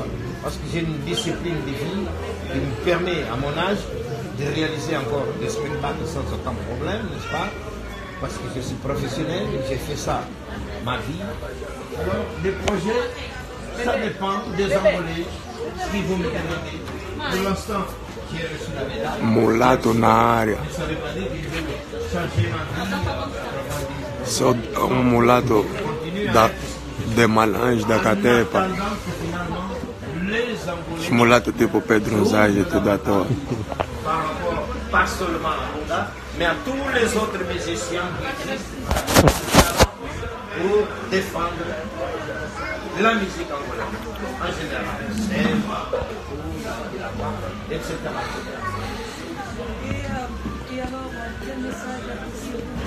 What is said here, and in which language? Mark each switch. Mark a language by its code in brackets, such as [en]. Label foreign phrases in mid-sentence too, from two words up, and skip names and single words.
[fr] Parce que j'ai une discipline de vie qui me permet, à mon âge, de réaliser encore des spectacles sans aucun problème, n'est-ce pas? Parce que je suis professionnel et j'ai fait ça ma vie. Alors, les projets, ça dépend des Angolais qui vont me demander. Pour l'instant, j'ai reçu la médaille. [pt] Mulato na área. [fr] Ça veut pas dire que je vais changer ma vie. [pt] Sou um mulato de Malange, da Catepa. Os mulatos tipo Pedro Nzage, tudo à toa. [fr] Par rapport, pas seulement à Bonga, mais à tous les autres musiciens qui existent pour défendre la musique angolaise en général, etc. Et alors, quel message appréciez-vous